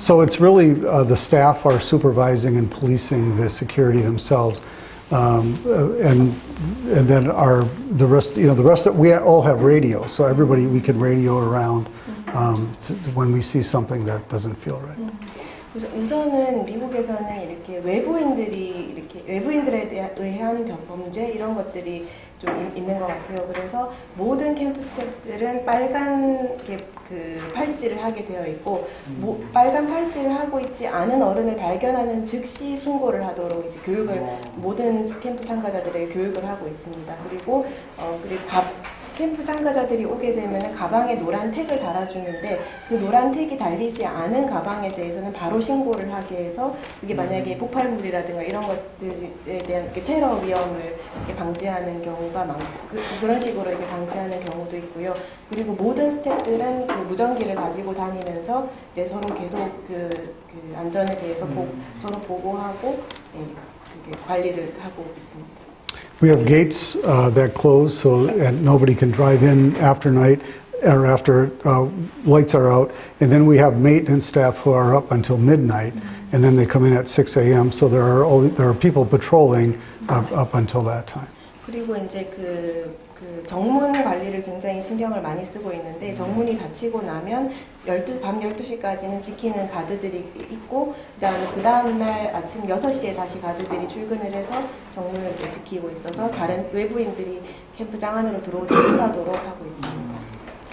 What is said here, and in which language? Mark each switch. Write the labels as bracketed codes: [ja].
[en] So it's really the staff are supervising and policing the security themselves. And then the rest that we all have radio, so everybody we can radio around when we see something that doesn't feel right. [ko] 우선은 미국에서는 이렇게 외부인들에 의한 범죄 이런 것들이 좀 있는 것 같아요. 그래서 모든 캠프 스태프들은 빨간 그 팔찌를 하게 되어 있고 빨간 팔찌를 하고 있지 않은 어른을 발견하는 즉시 신고를 하도록 이제 교육을 모든 캠프 참가자들에게 교육을 하고 있습니다. 그리고 캠프 참가자들이 오게 되면 가방에 노란 택을 달아주는데 그 노란 택이 달리지 않은 가방에 대해서는 바로 신고를 하게 해서 그게 만약에 폭발물이라든가 이런 것들에 대한 테러 위험을 방지하는 경우가 많고 그런 식으로 이렇게 방지하는 경우도 있고요. 그리고 모든 스태프들은 그 무전기를 가지고 다니면서 이제 서로 계속 그 안전에 대해서 서로 보고하고 관리를 하고 있습니다. [en] We have gates that close so and nobody can drive in after night or after lights are out. And then we have maintenance staff who are up until midnight, and then they come in at 6 a.m. So there are people patrolling up until that time. [ko] 그리고 이제 그 정문 관리를 굉장히 신경을 많이 쓰고 있는데 정문이 닫히고 나면 밤 12시까지는 지키는 가드들이 있고 그 다음날 아침 6시에 다시 가드들이 출근을 해서 정문을 지키고 있어서 다른 외부인들이 캠프장 안으로 들어오지 못하도록 하고 있습니다.